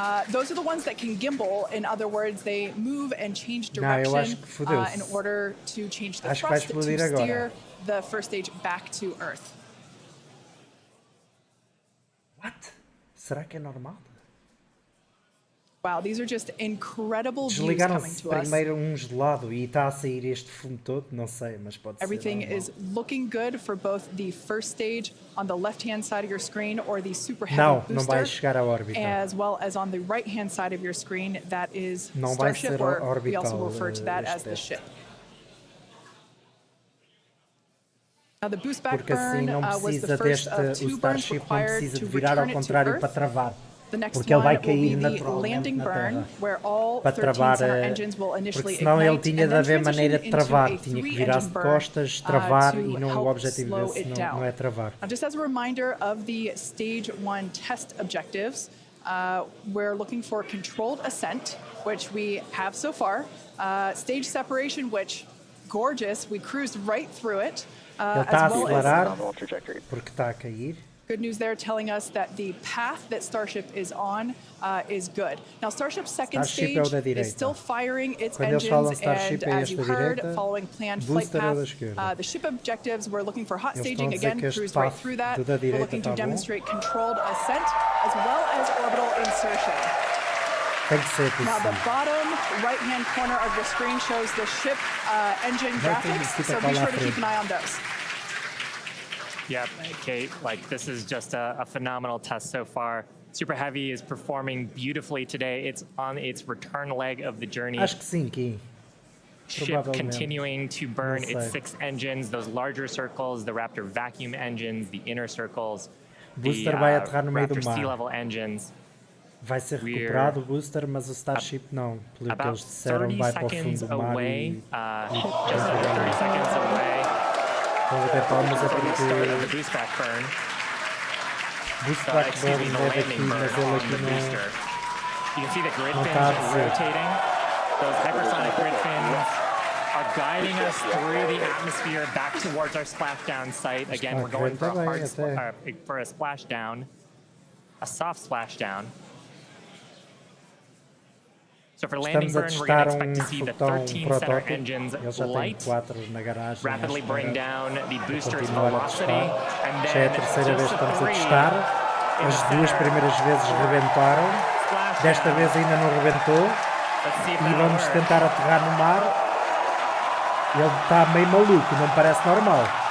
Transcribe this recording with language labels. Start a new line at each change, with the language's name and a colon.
English: Those are the ones that can gimbal. In other words, they move and change direction in order to change the thrust to steer the first stage back to Earth. What?
Portuguese: Será que é normal?
English: Wow, these are just incredible views coming to us.
Portuguese: Primeiro de lado e está a sair este fumo todo, não sei, mas pode ser.
English: Everything is looking good for both the first stage on the left-hand side of your screen or the super heavy booster,
Portuguese: não vai chegar à órbita.
English: as well as on the right-hand side of your screen that is Starship, or we also refer to that as the ship. Now, the boost back burn was the first of two burns required to return it to Earth. The next one will be the landing burn, where all 13 center engines will initially ignite and then transition into a 3-engine burn to help slow it down. Now, just as a reminder of the Stage 1 test objectives, we're looking for controlled ascent, which we have so far. Stage separation, which, gorgeous, we cruised right through it.
Portuguese: Ele está a acelerar porque está a cair.
English: Good news there telling us that the path that Starship is on is good. Now, Starship's second stage is still firing its engines, and as you heard, following planned flight path, the ship objectives, we're looking for hot staging, again, cruise right through that. We're looking to demonstrate controlled ascent as well as orbital insertion. Now, the bottom right-hand corner of the screen shows the ship engine graphics, so be sure to keep an eye on those. Yep, Kate, this is just a phenomenal test so far. Super Heavy is performing beautifully today. It's on its return leg of the journey.
Portuguese: Acho que sim, Ki.
English: Ship continuing to burn its 6 engines, those larger circles, the Raptor vacuum engines, the inner circles, the Raptor sea level engines.
Portuguese: Vai ser recuperado o booster, mas o Starship não. Pelo que eles disseram, vai para o fundo do mar e...
English: Just under 30 seconds away.
Portuguese: Vou bater palmas a porque...
English: The boost back burn.
Portuguese: Boost back burn deve aqui, mas ele aqui não...
English: You can see the grid fins rotating. Those hypersonic grid fins are guiding us through the atmosphere back towards our splashdown site. Again, we're going for a splashdown, a soft splashdown. So for landing burn, we're going to expect to see the 13 center engines light, rapidly bring down the booster's velocity, and then just the 3
Portuguese: As duas primeiras vezes rebentaram, desta vez ainda não rebentou, e vamos tentar aterrar no mar. Ele está meio maluco, não parece normal.